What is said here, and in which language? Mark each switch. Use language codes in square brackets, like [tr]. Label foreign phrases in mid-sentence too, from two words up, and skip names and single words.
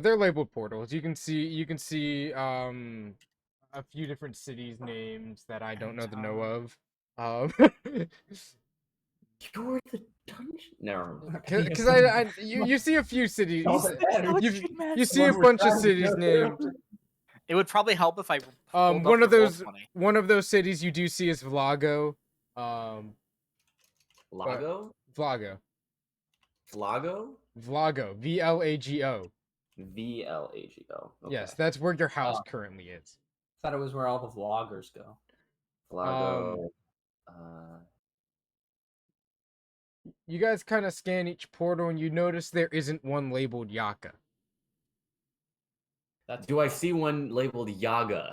[en] they're labeled portals. You can see a few different cities names that I don't know the know of. You're the dungeon. Never mind. Because you see a few cities. All that matters. You see a bunch of cities named. It would probably help if I. One of those cities you do see is Vlago. Lago? Vlago. Flago? Vlago. VLAGO. VLAGO. Okay. Yes, that's where your house currently is. Thought it was where all the vloggers go. Flago. You guys kind of scan each portal and you notice there isn't one labeled Yaka. Do I see one labeled Yaga?